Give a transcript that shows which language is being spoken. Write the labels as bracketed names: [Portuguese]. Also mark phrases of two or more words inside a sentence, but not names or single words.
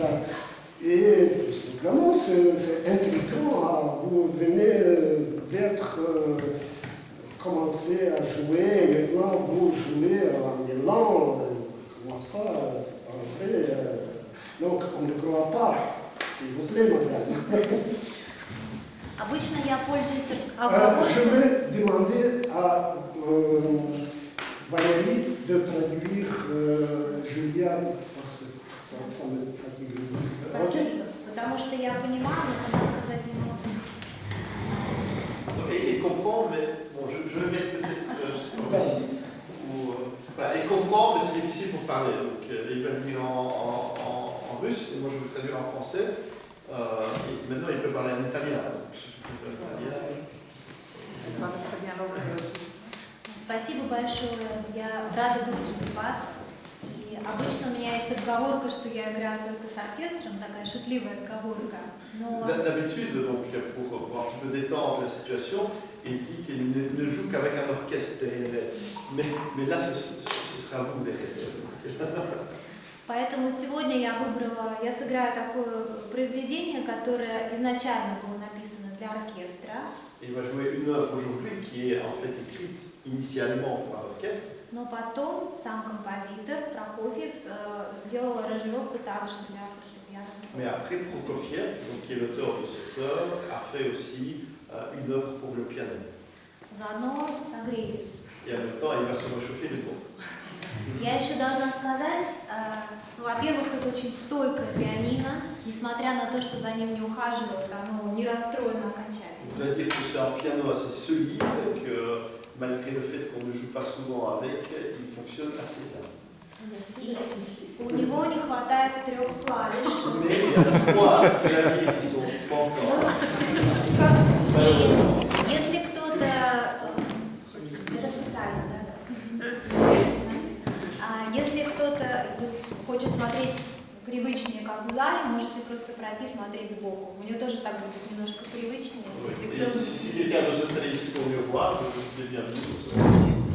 [French] Et tout simplement, c'est intriguant. Vous venez d'être commencé à jouer, maintenant vous jouez en Milan. Comment ça, c'est pas vrai. Donc, on ne croit pas. S'il vous plaît, madame. [Russian] Обычно я пользуюсь [French] Je [Russian] оговоркой. [French] vais demander à Valérie de traduire Julia, parce que ça me fatigue. [Russian] Спасибо, потому что я понимаю, но сама сказать не могу. [French] Et comprend, mais bon, je vais mettre peut-être ici. Voilà, et comprend, mais c'est difficile pour parler. Donc, il va le dire en russe, et moi je vais le traduire en français. Et maintenant, il peut parler en italien. Donc, je peux faire l'italien. [Russian] Спасибо большое. Я рада выслушать вас. И обычно у меня есть отговорка, что я играю только с оркестром, такая шутливая отговорка. Но [French] D'habitude, donc, pour un petit peu détendre la situation, il dit qu'il ne joue qu'avec un orchestre derrière elle. Mais là, ce sera vous derrière. [Russian] поэтому сегодня я сыграю такое произведение, которое изначально было написано для оркестра. [French] Il va jouer une œuvre aujourd'hui qui est en fait écrite initialement pour un orchestre. [Russian] Но потом сам композитор Прокофьев сделал аранжировку также для фортепиано. [French] Mais après, Prokofiev, donc, qui est l'auteur de cette œuvre, a fait aussi une œuvre pour le piano. [Russian] Заодно согреюсь. [French] Et en même temps, il va se réchauffer le dos. [Russian] Я еще должна сказать, во-первых, это очень стойкое пианино, несмотря на то, что за ним не ухаживают, оно не расстроено окончательно. [French] On doit dire que c'est un piano assez solide, que malgré le fait qu'on ne joue pas souvent avec, il fonctionne assez bien. [Russian] У него не хватает 3 клавиш. [French] Mais il y a 3 claviers qui sont pas encore. [Russian] Если кто-то... Это специально, да? Если кто-то хочет смотреть привычнее, как в зале, можете просто пройти смотреть сбоку. У него тоже так будет немножко привычнее. Если кто-то... [French] Si quelqu'un veut s'installer ici pour mieux voir, vous êtes bienvenue.